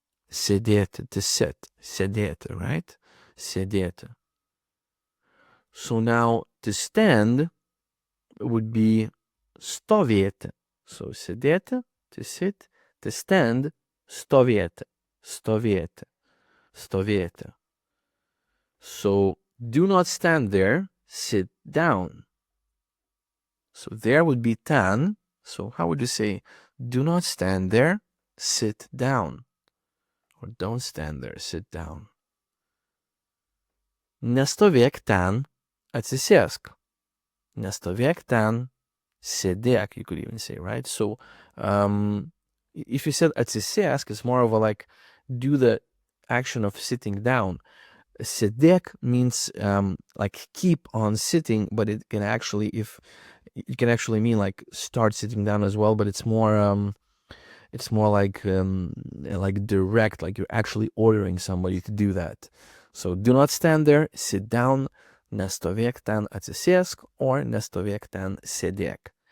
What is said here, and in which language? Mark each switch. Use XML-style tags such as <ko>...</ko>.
<lt>Sėdėti,</lt> <en>to sit,</en> <lt>sėdėti,</lt> <en>right?</en> <lt>Sėdėti.</lt> <en>So now to stand would be stovėti. So sėdėti, to sit, to stand, stovėti.</en> <lt>Stovėti. Stovėti.</lt> <en>So do not stand there, sit down. So there would be ten. So how would you say, do not stand there, sit down? Or don't stand there, sit down.</en> <lt>Nestovėk ten, atsisėsk. Nestovėk ten, sėdėk,</lt> <en>you could even say, right? So if you said atsisėsk, it's more of a like, do the action of sitting down. Sėdėk means like keep on sitting, but it can actually mean like start sitting down as well, but it's more like direct, like you're actually ordering somebody to do that. So do not stand there, sit down.</en> <lt>Nestovėk ten, atsisėsk, or nestovėk ten, sėdėk.</lt>